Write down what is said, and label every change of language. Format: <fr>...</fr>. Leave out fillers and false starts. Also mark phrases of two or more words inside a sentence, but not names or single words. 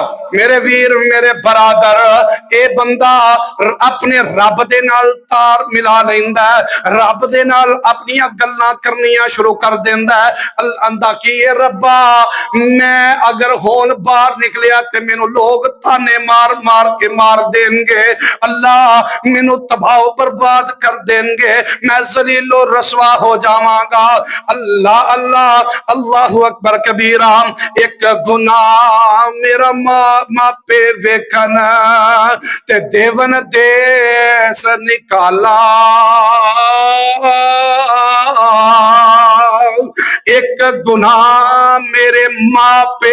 <pa>میرے ویر میرے برادر، اے بندہ اپنے رب دے نال تار ملا لیندا ہے، رب دے نال اپنی گلاں کرنیاں شروع کر دیندا ہے. آندا کہ اے ربا میں اگر ہون باہر نکلیا تے مینوں لوگ طعنے مار مار کے مار دینگے، اللہ مینوں تباہ برباد کر دینگے، میں ذلیل و رسوا ہو جاواں گا.</pa> <ar>الله الله. الله أكبر كبيرا.</ar> <pa>ایک گناہ میرا ماپے ویکھن تے دیون دیس نکالا، ایک گناہ میرے ماپے.</pa>